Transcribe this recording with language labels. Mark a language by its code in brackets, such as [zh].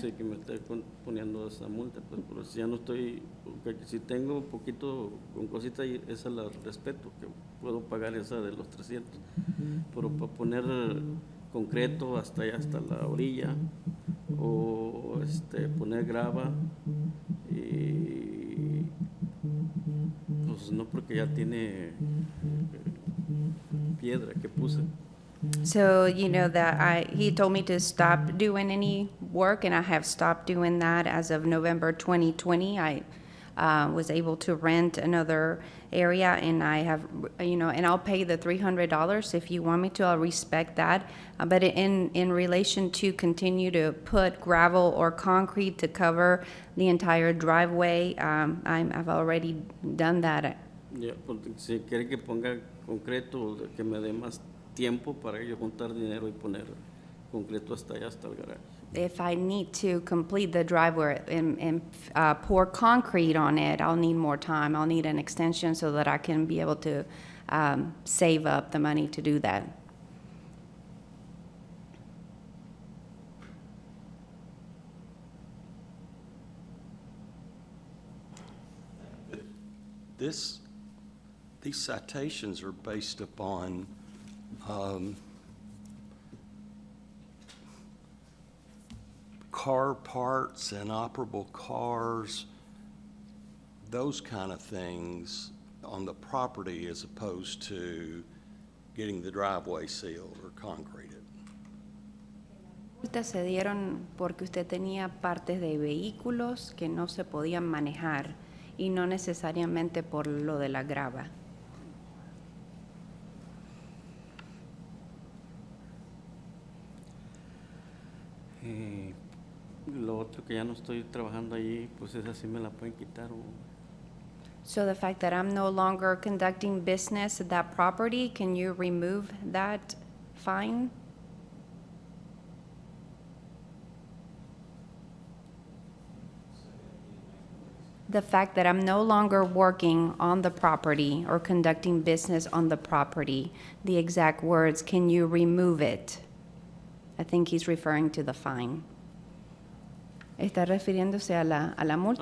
[es] Sí, que me está poniendo esa multa, pues, pero si ya no estoy, porque si tengo un poquito con cositas, esa la respeto, que puedo pagar esa de los 300, pero para poner concreto hasta allá, hasta la orilla, o poner grava, y pues no, porque ya tiene piedra que puse. [en] So, he told me to stop doing any work, and I have stopped doing that as of November 2020. was able to rent another area, and I have, and I'll pay the $300 if you want me to. I'll respect that. But in relation to continue to put gravel or concrete to cover the entire driveway, I've already done that. [es] Ya, porque si quiere que ponga concreto, que me dé más tiempo para yo juntar dinero y poner concreto hasta allá, hasta el garaje. [en] If I need to complete the driveway and pour concrete on it, I'll need more time. I'll need an extension so that I can be able to save up the money to do that. These citations are based upon car parts, inoperable cars, those kind of things on the property as opposed to getting the driveway sealed or concreted. [es] Multas se dieron porque usted tenía partes de vehículos que no se podían manejar y no necesariamente por lo de la grava. Y lo otro que ya no estoy trabajando allí, pues esa sí me la pueden quitar. [en] So the fact that I'm no longer conducting business at that property, can you remove that fine? The fact that I'm no longer working on the property or conducting business on the property, the exact words, can you remove it? I think he's referring to the fine. [es] ¿Está refiriéndose a la multa?